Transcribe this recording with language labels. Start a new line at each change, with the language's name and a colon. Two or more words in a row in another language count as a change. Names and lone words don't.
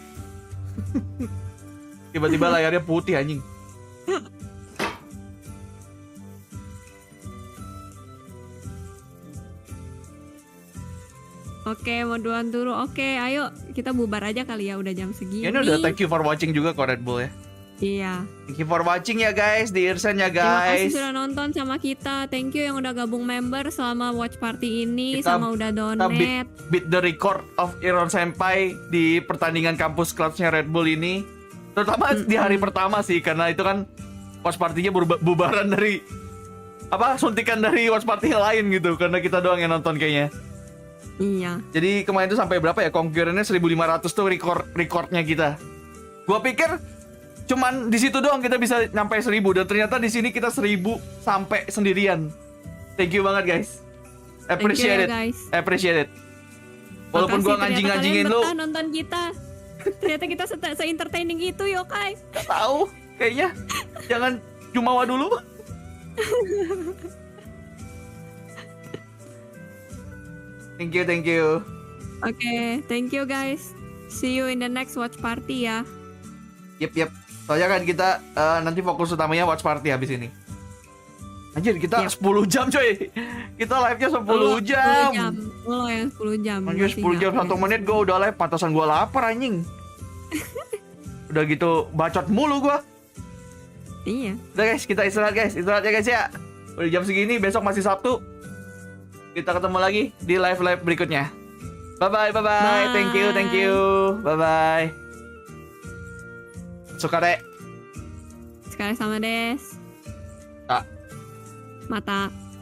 Indonesian: Tiba-tiba layarnya putih anjing. Oke, mau duluan dulu. Oke, ayo kita bubar aja kali ya, udah jam segini. Ini udah
English: thank you for watching
Indonesian: juga kok Red Bull ya. Iya.
English: Thank you for watching
Indonesian: ya guys, di Irsen ya guys. Terima kasih sudah nonton sama kita.
English: Thank you
Indonesian: yang udah gabung member selama
English: watch party
Indonesian: ini, sama udah donate. Kita
English: beat the record of Senpai
Indonesian: di pertandingan kampus clubnya Red Bull ini. Terutama di hari pertama sih, karena itu kan
English: watch party-
Indonesian: nya bubaran dari suntikan dari
English: watch party
Indonesian: lain gitu, karena kita doang yang nonton kayaknya. Iya. Jadi kemarin tuh sampai berapa ya? Konkurennya 1.500 tuh recordnya kita. Gua pikir cuman di situ doang kita bisa nyampe 1.000, dan ternyata di sini kita 1.000 sampai sendirian.
English: Thank you banget guys. Appreciate it. Appreciate it.
Indonesian: Walaupun gua nganjing-nganjingin lu. Nonton kita. Ternyata kita se-entertaining itu, yokai. Gak tahu, kayaknya jangan jumawa dulu.
English: Thank you. Oke, thank you guys. See you in the next watch party ya. Yep.
Indonesian: Soalnya kan kita nanti fokus utamanya
English: watch party
Indonesian: habis ini. Anjir, kita 10 jam coy. Kita live-nya 10 jam. Lo yang 10 jam. Anjir, 10 jam 1 menit gue udah live. Pantasan gue lapar anjing. Udah gitu bacot mulu gue. Iya. Udah guys, kita istirahat ya guys ya. Udah jam segini, besok masih Sabtu. Kita ketemu lagi di live berikutnya.
English: Bye. Thank you. Bye. Sukare. Sekali sama des. Mata.